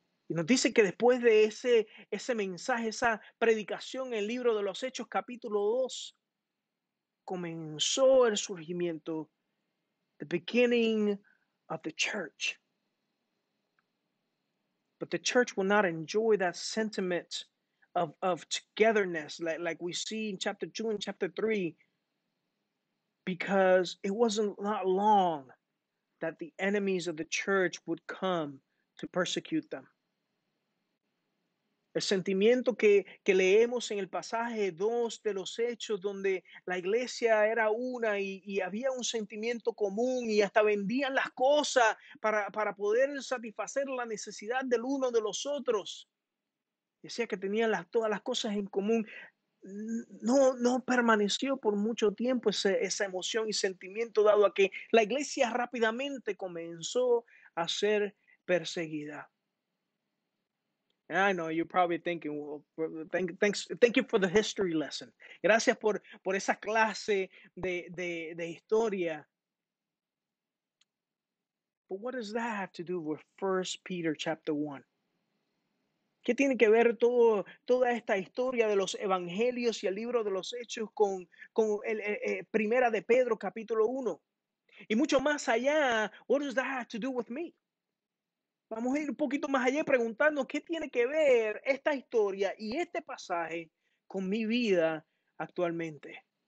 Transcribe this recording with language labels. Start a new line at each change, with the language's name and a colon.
Spanish: Y nos dice que después de ese mensaje, esa predicación en el libro de los Hechos capítulo 2, comenzó el surgimiento,
English: the beginning of the church. But the church will not enjoy that sentiment of togetherness like we see in chapter 2 and chapter 3, because it wasn't not long that the enemies of the church would come to persecute them.
Spanish: El sentimiento que leemos en el pasaje 2 de los Hechos, donde la iglesia era una y había un sentimiento común y hasta vendían las cosas para poder satisfacer la necesidad del uno de los otros. Decía que tenían todas las cosas en común. No permaneció por mucho tiempo esa emoción y sentimiento, dado a que la iglesia rápidamente comenzó a ser perseguida.
English: And I know you're probably thinking, well, thank you for the history lesson.
Spanish: Gracias por esa clase de historia.
English: But what does that have to do with 1 Peter chapter 1?
Spanish: ¿Qué tiene que ver toda esta historia de los evangelios y el libro de los hechos con Primera de Pedro capítulo 1? Y mucho más allá,
English: what does that have to do with me?
Spanish: Vamos a ir un poquito más allá y preguntarnos qué tiene que ver esta historia y este pasaje con mi vida actualmente.